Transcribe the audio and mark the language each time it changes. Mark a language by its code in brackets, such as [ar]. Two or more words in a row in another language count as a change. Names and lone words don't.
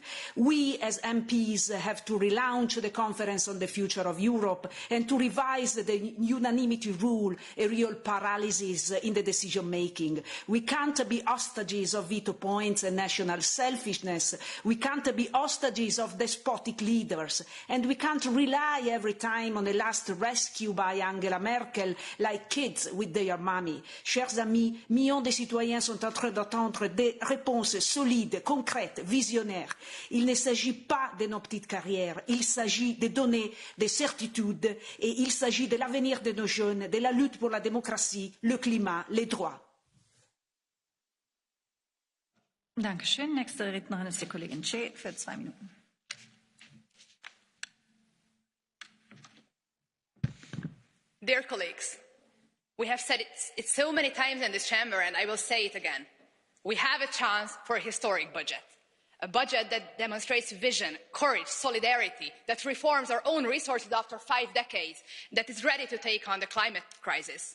[en] We as MPs have to relaunch the Conference on the Future of Europe and to revise the unanimity rule, a real paralysis in the decision-making. We can't be hostages of veto points and national selfishness. We can't be hostages of despotic leaders. And we can't rely every time on the last rescue by Angela Merkel, like kids with their mommy. [fr] Chers amis, millions de citoyens sont en train d'attendre des réponses solides, concrètes, visionnaires. Il ne s'agit pas de nos petites carrières, il s'agit de donner des certitudes et il s'agit de l'avenir de nos jeunes, de la lutte pour la démocratie, le climat, les droits. [de] Dankeschön. Nächste Rednerin ist die Kollegin Che für 2 Minuten. [en] Dear colleagues, we have said it so many times in this chamber, and I will say it again. We have a chance for a historic budget. A budget that demonstrates vision, courage, solidarity, that reforms our own resources after 5 decades, that is ready to take on the climate crisis.